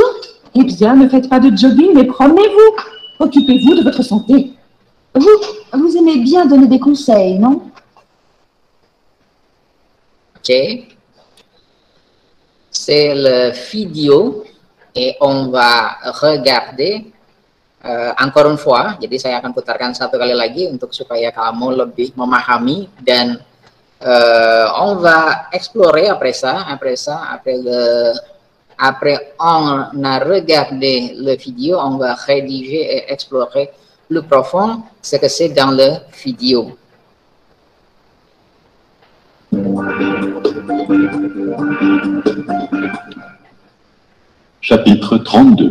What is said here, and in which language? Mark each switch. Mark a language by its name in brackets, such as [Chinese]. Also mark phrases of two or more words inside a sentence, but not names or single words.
[French] Eh bien, ne faites pas de jogging, mais promenez-vous. Occupez-vous de votre santé. Vous aimez bien donner des conseils, non? Ok. C'est le vidéo et on va regarder encore une fois. [Indonesian] Jadi saya akan putarkan satu kali lagi untuk supaya kamu lebih memahami [French] dan on va explorer après on a regardé le vidéo, on va rédiger et explorer plus profond ce que c'est dans le vidéo. Chapitre 32.